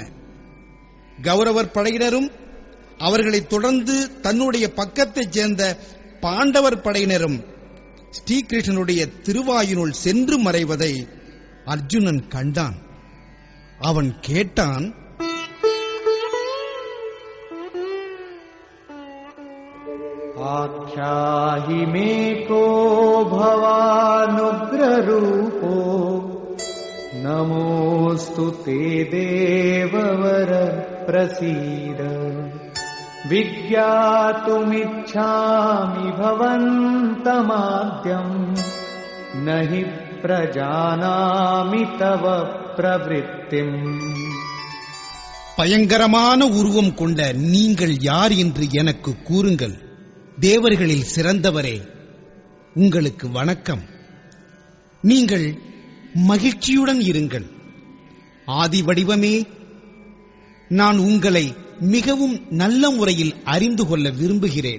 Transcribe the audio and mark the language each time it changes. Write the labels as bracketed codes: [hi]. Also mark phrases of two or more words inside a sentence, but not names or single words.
[ta] கௌரவர் படையினரும் அவர்களைத் தொடர்ந்து தன்னுடைய பக்கத்தைச் சேர்ந்த பாண்டவர் படையினரும் ஸ்ரீகிருஷ்ணனுடைய திருவாயினுள் சென்று மறைவதை அர்ஜுனன் கண்டான். அவன் கேட்டான், [sa] आख्याहि मे को भवानुग्ररूपो नमोऽस्तु ते देववर प्रसीद विज्ञातुमिच्छामि भवन्तमाद्यम् न हि प्रजानामि तव प्रवृत्तिम्. [ta] பயங்கரமான உருவம் கொண்ட நீங்கள் யார் என்று எனக்கு கூறுங்கள். தேவர்களில் சிறந்தவரே, உங்களுக்கு வணக்கம். நீங்கள் மகிழ்ச்சியுடன் இருங்கள். ஆதி வடிவமே, நான் உங்களை மிகவும் நல்ல முறையில் அறிந்து கொள்ள விரும்புகிறேன்.